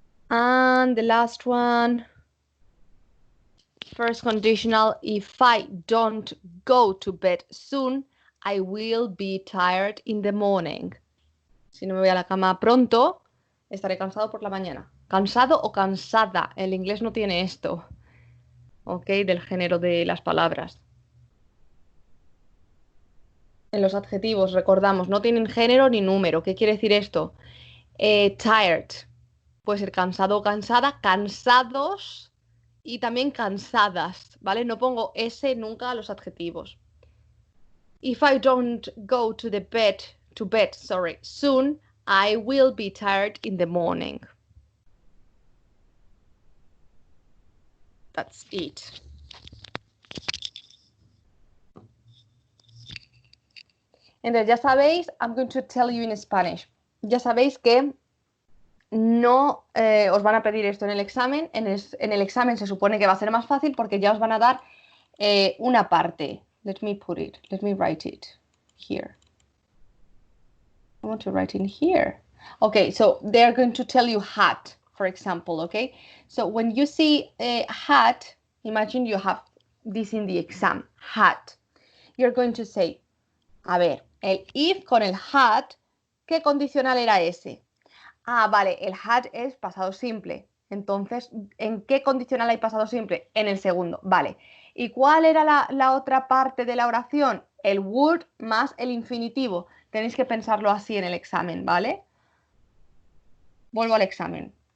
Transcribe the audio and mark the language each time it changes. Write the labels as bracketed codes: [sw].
[en] And the last one, first conditional, if I don't go to bed soon, I will be tired in the morning. [es] Si no me voy a la cama pronto, estaré cansado por la mañana. Cansado o cansada. El inglés no tiene esto, ¿ok? Del género de las palabras. En los adjetivos, recordamos, no tienen género ni número. ¿Qué quiere decir esto? Tired. Puede ser cansado o cansada, cansados y también cansadas, ¿vale? No pongo S nunca a los adjetivos. [en] If I don't go to bed, soon, I will be tired in the morning. That's it. [es] Entonces, ya sabéis, [en] I'm going to tell you in Spanish. [es] Ya sabéis que no os van a pedir esto en el examen. En el examen se supone que va a ser más fácil porque ya os van a dar una parte. [en] Let me write it here. I want to write in here. Okay, so they're going to tell you hat, for example, okay? So when you see a hat, imagine you have this in the exam, hat. You're going to say, [es] a ver, el if con el had, ¿qué condicional era ese? Ah, vale, el had es pasado simple. Entonces, ¿en qué condicional hay pasado simple? En el segundo, vale. ¿Y cuál era la otra parte de la oración? El would más el infinitivo. Tenéis que pensarlo así en el examen, ¿vale? Vuelvo al examen.